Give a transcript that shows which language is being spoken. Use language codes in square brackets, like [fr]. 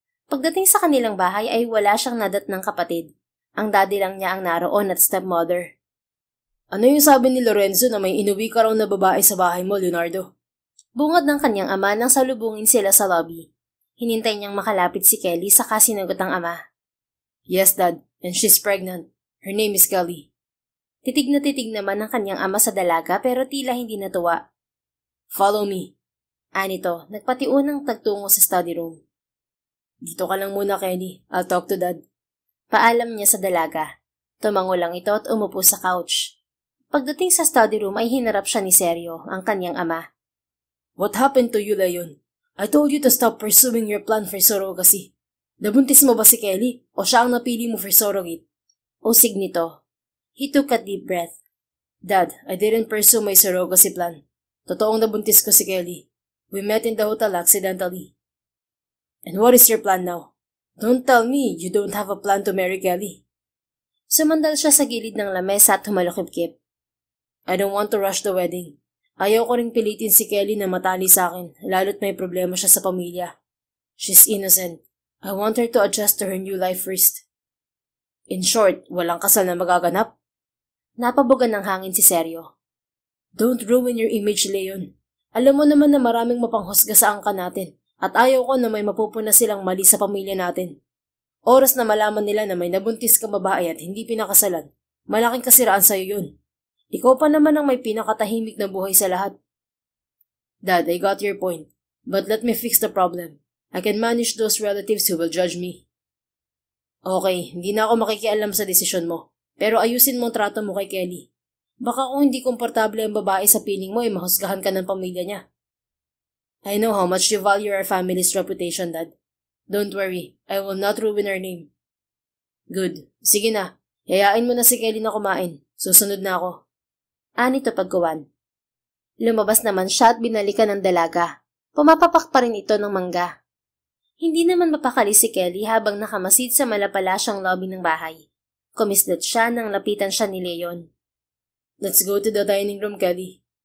[tl] Pagdating sa kanilang bahay ay wala siyang nadat ng kapatid. Ang daddy lang niya ang naroon at stepmother. Ano yung sabi ni Lorenzo na may inuwi ka raw na babae sa bahay mo, Leonardo? Bungad ng kanyang ama nang salubungin sila sa lobby. Hinintay niyang makalapit si Kelly saka sinagot ang ama. [en] Yes, Dad, and she's pregnant. Her name is Kelly. [tl] Titig na titig naman ang kanyang ama sa dalaga pero tila hindi natuwa. [en] Follow me. [tl] Anito, nagpatiunang tagtungo sa study room. Dito ka lang muna, Kelly. [en] I'll talk to Dad. [tl] Paalam niya sa dalaga. Tumango lang ito at umupo sa couch. Pagdating sa study room ay hinarap siya ni Sergio, ang kanyang ama. [en] What happened to you, Leon? I told you to stop pursuing your plan for surrogacy. [tl] Nabuntis mo ba si Kelly o siya ang napili mo [en] for surrogate? [tl] Usig nito. [en] He took a deep breath. Dad, I didn't pursue my surrogacy plan. [tl] Totoong nabuntis ko si Kelly. [en] We met in the hotel accidentally. And what is your plan now? Don't tell me you don't have a plan to marry Kelly. [tl] Sumandal siya sa gilid ng lamesa at humalukip-kip. [en] I don't want to rush the wedding. [tl] Ayaw ko ring pilitin si Kelly na matali sa akin, lalo't may problema siya sa pamilya. [en] She's innocent. I want her to adjust to her new life first. In short, [tl] walang kasal na magaganap. Napabugan ng hangin si Sergio. [en] Don't ruin your image, Leon. [tl] Alam mo naman na maraming mapanghusga sa angka natin at ayaw ko na may mapupuna silang mali sa pamilya natin. Oras na malaman nila na may nabuntis kang babae at hindi pinakasalan, malaking kasiraan sa'yo yun. Ikaw pa naman ang may pinakatahimik na buhay sa lahat. [en] Dad, I got your point. But let me fix the problem. I can manage those relatives who will judge me. [tl] Okay, hindi na ako makikialam sa desisyon mo. Pero ayusin mo ang trato mo kay Kelly. Baka kung hindi komportable ang babae sa piling mo ay mahusgahan ka ng pamilya niya. [en] I know how much you value our family's reputation, Dad. Don't worry, I will not ruin our name. [tl] Good. Sige na. Yayain mo na si Kelly na kumain. Susunod na ako. Anito pagkuwan. Lumabas naman siya at binalikan ng dalaga. Pumapapak pa rin ito ng mangga. Hindi naman mapakali si Kelly habang nakamasid sa malapalasyang lobby ng bahay. Kumislot siya nang lapitan siya ni Leon. [en] Let's go to the dining room, Kelly.